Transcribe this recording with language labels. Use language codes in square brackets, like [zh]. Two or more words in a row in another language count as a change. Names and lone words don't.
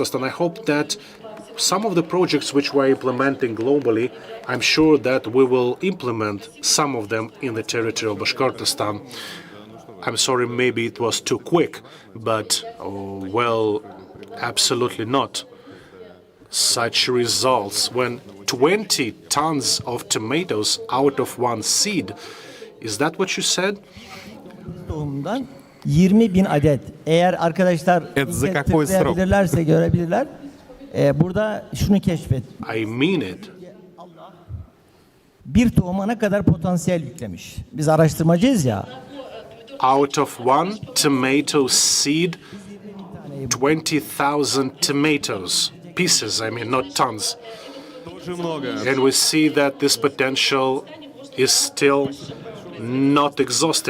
[en] I hope that some of the projects which we're implementing globally, I'm sure that we will implement some of them in the territory of Bashkortostan. I'm sorry, maybe it was too quick, but, well, absolutely not. Such results when 20 tons of tomatoes out of one seed. Is that what you said? [tr] Tohumdan 20.000 adet. Eğer arkadaşlar [ru] za какой срок? [tr] tıklayabilirlerse görebilirler. Burada şunu keşfet. [en] I mean it. [tr] Bir tohuma ne kadar potansiyel yüklemiş. Biz araştırmacıyız ya. [en] Out of one tomato seed, 20,000 tomatoes. Pieces, I mean, not tons. And we see that this potential is still not exhausted.